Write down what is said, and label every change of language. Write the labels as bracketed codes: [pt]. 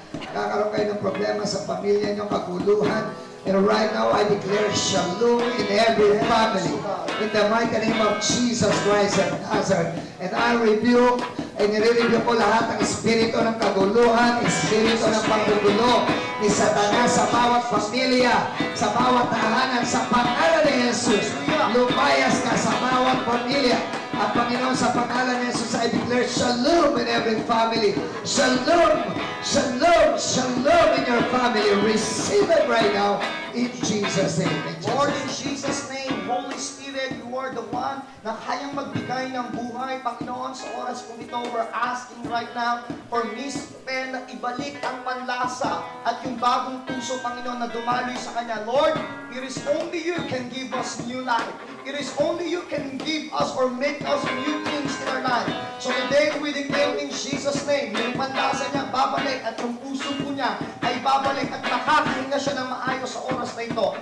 [tl] Nagkakaroon kayo ng problema sa pamilya nyo, kaguluhan. [en] And right now, I declare shalom in every family. In the mighty name of Jesus Christ of Nazareth. And I rebuke, [tl] and nire-review ko lahat ng espiritu ng kaguluhan, espiritu ng paggugulo ni Satanas sa bawat pamilya, sa bawat tahanan, sa pangalan ni Jesus. Lumayas ka sa bawat pamilya. At Panginoon, sa pangalan ni Jesus, [en] I declare shalom in every family. Shalom, shalom, shalom in your family. Receive it right now in Jesus' name. Lord, in Jesus' name, Holy Spirit, you are the one [tl] na kayang magbigay ng buhay. Panginoon, sa oras kong ito, [en] we're asking right now for Miss Pen [tl] na ibalik ang panlasa at yung bagong puso, Panginoon, na dumaloy sa kanya. [en] Lord, it is only you can give us new life. It is only you can give us or make us new things in our life. So today, we declare in Jesus' name, [tl] yung panlasa niya babalik at yung puso po niya ay babalik at makakahinga siya ng maayos sa oras na ito.